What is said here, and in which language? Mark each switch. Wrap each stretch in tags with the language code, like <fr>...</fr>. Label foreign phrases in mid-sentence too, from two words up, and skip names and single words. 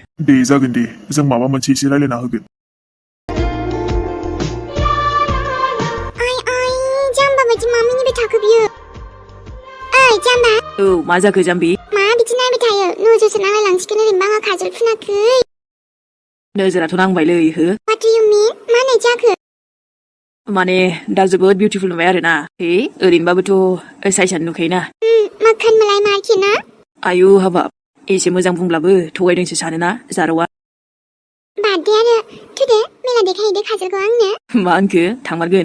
<brx>दे जागोन दे जों माबा मोनसे एसे रायलायना होगोन जाम्बा बायदि मा मिनिबाय थाखो बियो जाम्बा मा जाखो जाम्बि मा बिदि नायबाय थायो नोजोरसो नांलायलांसिगोन ओरैनो आङो काजल फुनाखै नोजोराथ' नांबायलै हो</brx> <en>What do you mean?</en> <brx>मानो जाखो माने दा जोबोद बिउटिफुल नुबाय आरोना ओरैनोबाबोथ' साइसआनो नुखायोना माखन मालाय मारखिना आयु हाबाब एसे मोजां बुंब्लाबो थगायदोंसो सानोना जारौआ बाददे आरो थुदो मेला देखायहैदो काजलखौ आंनो मा होनखो थांमारगोन</brx>